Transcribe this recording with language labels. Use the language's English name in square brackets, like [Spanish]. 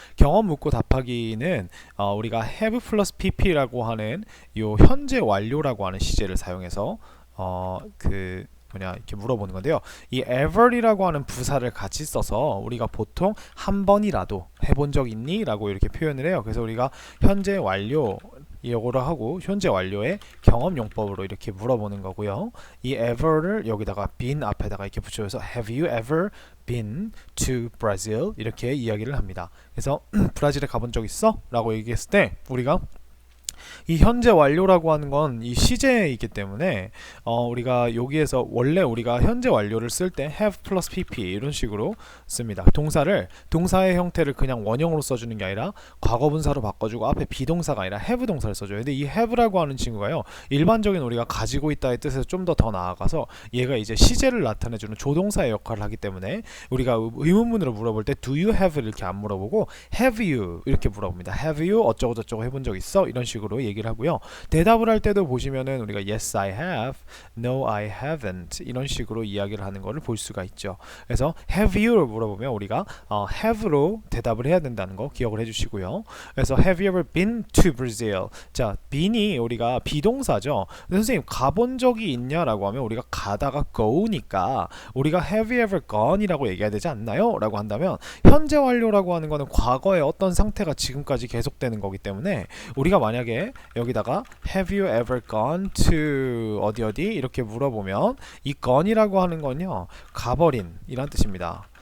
[Korean] 경험 묻고 답하기는 우리가 have 플러스 pp라고 하는 요 현재 완료라고 하는 시제를 사용해서 이렇게 물어보는 건데요. 이 ever이라고 하는 부사를 같이 써서 우리가 보통 한 번이라도 해본 적 있니? 라고 이렇게 표현을 해요. 그래서 우리가 현재 완료 이거를 하고 현재 완료의 경험 용법으로 이렇게 물어보는 거고요. 이 ever를 여기다가 been 앞에다가 이렇게 붙여서 [English] have you ever been to Brazil? [Korean] 이렇게 이야기를 합니다. 그래서 브라질에 가본 적 있어? 라고 얘기했을 때 우리가 이 현재 완료라고 하는 건 이 시제이기 때문에 우리가 여기에서 원래 우리가 현재 완료를 쓸 때 have 플러스 pp 이런 식으로 씁니다. 동사의 형태를 그냥 원형으로 써주는 게 아니라 과거분사로 바꿔주고 앞에 비동사가 아니라 have 동사를 써줘요. 근데 이 have라고 하는 친구가요, 일반적인 우리가 가지고 있다의 뜻에서 좀 더 나아가서 얘가 이제 시제를 나타내주는 조동사의 역할을 하기 때문에 우리가 의문문으로 물어볼 때 [English] do you have [Korean] 이렇게 안 물어보고 have you 이렇게 물어봅니다. have you 어쩌고 저쩌고 해본 적 있어? 이런 식으로 얘기를 하고요. 대답을 할 때도 보시면은 우리가 [English] yes I have, no I haven't [Korean] 이런 식으로 이야기를 하는 것을 볼 수가 있죠. 그래서 have you를 물어보면 우리가 have로 대답을 해야 된다는 거 기억을 해주시고요. [English] 그래서 have you ever been to Brazil? [Korean] 자, been이 우리가 비동사죠. 선생님 가본 적이 있냐라고 하면 우리가 가다가 go니까 우리가 [English] have you ever gone [Korean] 이라고 얘기해야 되지 않나요? 라고 한다면 현재 완료라고 하는 거는 과거의 어떤 상태가 지금까지 계속되는 거기 때문에 우리가 만약에 여기다가 [English] have you ever gone to [Korean] 어디 이렇게 물어보면 이 gone이라고 하는 건요, 가버린 이란 뜻입니다.